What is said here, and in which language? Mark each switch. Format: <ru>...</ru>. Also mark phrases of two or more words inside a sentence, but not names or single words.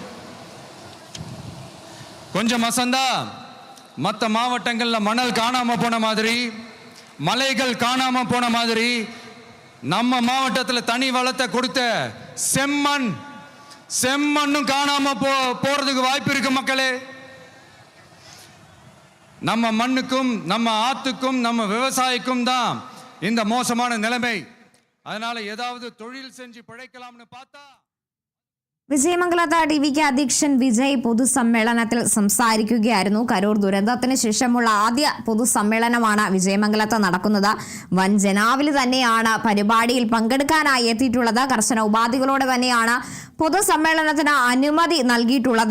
<ta>கொஞ்சம் மசந்தா மற்ற மாவட்டங்கள்ல மணல் காணாம போன மாதிரி, மலைகள் காணாம போன மாதிரி, நம்ம மாவட்டத்தில் தனி வளத்தை கொடுத்த செம்மண்ணும் காணாம போறதுக்கு வாய்ப்பு இருக்கு மக்களே. நம்ம மண்ணுக்கும் நம்ம ஆத்துக்கும் நம்ம விவசாயிக்கும் தான் இந்த மோசமான நிலைமை. அதனால ஏதாவது தொழில் செஞ்சு பிழைக்கலாம்னு பார்த்தா.</ta> <ml>വിജയമംഗലത്ത് ടിവിക്ക് അധ്യക്ഷൻ വിജയ് പൊതുസമ്മേളനത്തിൽ സംസാരിക്കുകയായിരുന്നു. കരൂർ ദുരന്തത്തിന് ശേഷമുള്ള ആദ്യ പൊതുസമ്മേളനമാണ് വിജയമംഗലത്ത് നടക്കുന്നത്. വൻ ജനാവലി തന്നെയാണ് പരിപാടിയിൽ പങ്കെടുക്കാനായി എത്തിയിട്ടുള്ളത്. കർശന ഉപാധികളോടെ തന്നെയാണ് പൊതുസമ്മേളനത്തിന് അനുമതി നൽകിയിട്ടുള്ളത്.</ml>